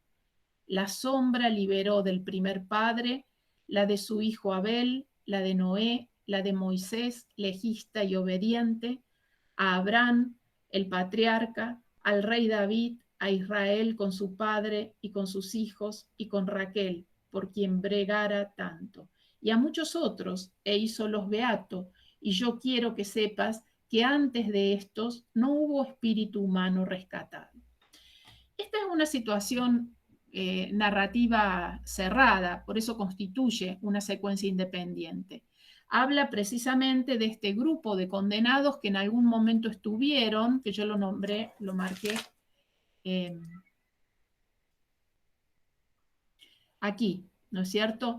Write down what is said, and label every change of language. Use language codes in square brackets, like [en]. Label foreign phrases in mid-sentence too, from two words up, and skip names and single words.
[es] La sombra liberó del primer padre, la de su hijo Abel, la de Noé, la de Moisés, legista y obediente, a Abraham, el patriarca, al rey David, a Israel con su padre y con sus hijos, y con Raquel, por quien bregara tanto, y a muchos otros, e hízolos beato. Y yo quiero que sepas que antes de estos no hubo espíritu humano rescatado. Esta es una situación narrativa cerrada, por eso constituye una secuencia independiente. Habla precisamente de este grupo de condenados que en algún momento estuvieron, que yo lo nombré, lo marqué aquí, ¿no es cierto?